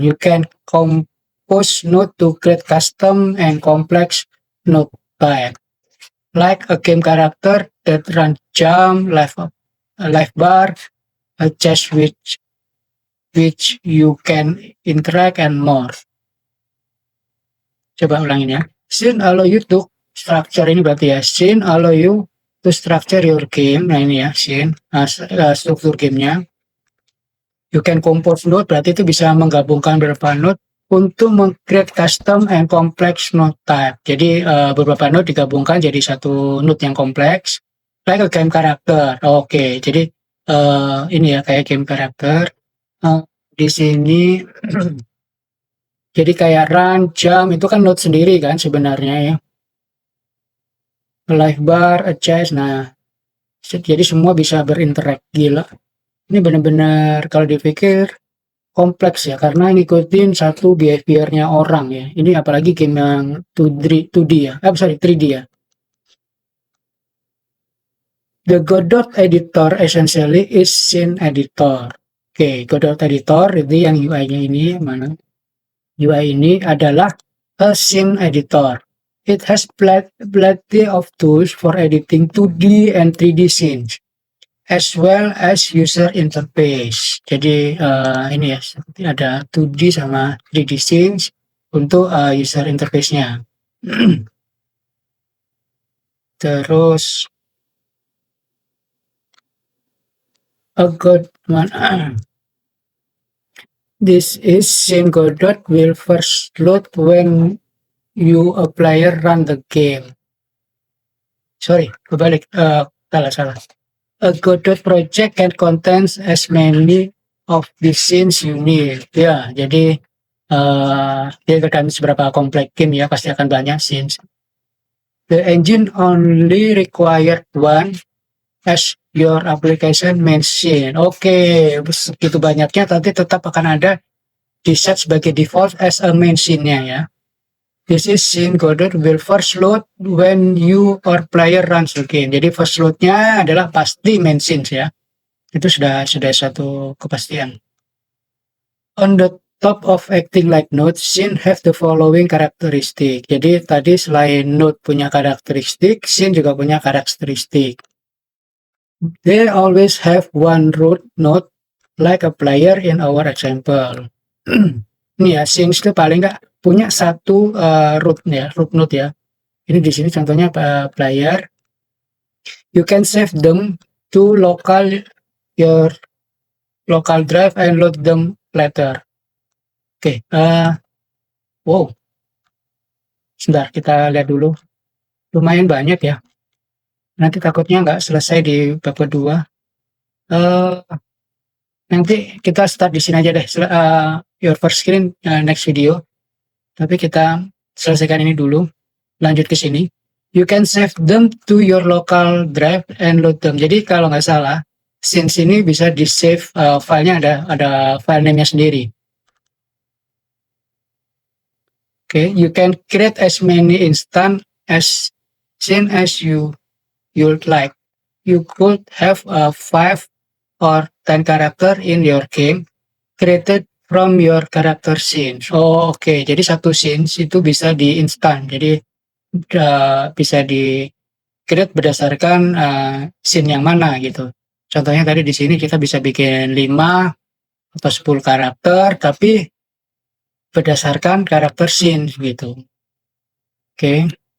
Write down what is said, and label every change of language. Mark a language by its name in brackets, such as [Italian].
[English] You can compose node to create custom and complex node type, like a game character that runs jump, life bar, a chest which you can interact and more. [Indonesian] Coba ulangin ya. [English] Scene allow you to structure, [Indonesian] ini berarti ya. [English] Scene allow you to structure your game. [Indonesian] Nah ini ya, scene, struktur gamenya. [English] You can compose node, [Indonesian] berarti itu bisa menggabungkan beberapa node untuk meng-create [English] custom and complex node type. [Indonesian] Jadi beberapa node digabungkan jadi satu node yang kompleks, [English] like a game character. [Indonesian] Oke, jadi ini ya kayak game karakter. Di sini jadi kayak run, jump itu kan node sendiri kan sebenarnya ya. Live bar, adjust, nah jadi semua bisa berinteract, gila. Ini benar-benar kalau dipikir kompleks ya karena ngikutin satu behavior-nya orang ya. Ini apalagi game yang 2D ya. Sorry, 3D ya. [English] The Godot editor essentially is scene editor. [Indonesian] Oke, Godot editor itu yang UI-nya ini mana? UI ini adalah [English] a scene editor. It has plenty of tools for editing 2D and 3D scenes, as well as user interface. [Indonesian] Jadi ini ya, seperti ada 2D sama 3D scenes untuk user interface-nya. [English] Terus a good one. This is scene Godot will first load when you a player run the game. Sorry, [Indonesian] kebalik. Salah. [English] A Godot project can contains as many of the scenes you need. [Indonesian] Ya, jadi dia tergantung seberapa kompleks game ya, pasti akan banyak scenes. [English] The engine only required one as your application main scene. [Indonesian] Oke, segitu banyaknya nanti tetap akan ada di set sebagai default [English] as a main scene- [Indonesian] nya ya. [English] This is scene Godot will first load when you or player runs the game. [Indonesian] Jadi first load-nya adalah pasti main scenes ya. Itu sudah satu kepastian. [English] On the top of acting like node, scene have the following characteristic. [Indonesian] Jadi tadi selain node punya karakteristik, scene juga punya karakteristik. [English] They always have one root node like a player in our example. [Indonesian] Ini ya, scenes itu paling nggak punya satu root node ya. Ini di sini contohnya player. [English] You can save them to your local drive and load them later. [Indonesian] Oke, wow. Sebentar, kita lihat dulu. Lumayan banyak ya. Nanti takutnya nggak selesai di bab kedua. Nanti kita start di sini aja deh. [English] Your first screen next video. [Indonesian] Tapi kita selesaikan ini dulu. Lanjut ke sini. [English] You can save them to your local drive and load them. [Indonesian] Jadi kalau nggak salah, scenes ini bisa di save filenya ada file name-nya sendiri. [English] Okay, you can create as many instance as scene as you'd like. You could have 5 or 10 character in your game created from your character scenes. [Indonesian] Oh, oke. Jadi satu scenes itu bisa di instan. Jadi bisa di create berdasarkan scene yang mana gitu. Contohnya tadi di sini kita bisa bikin 5 atau 10 karakter, tapi berdasarkan karakter scene gitu. Oke.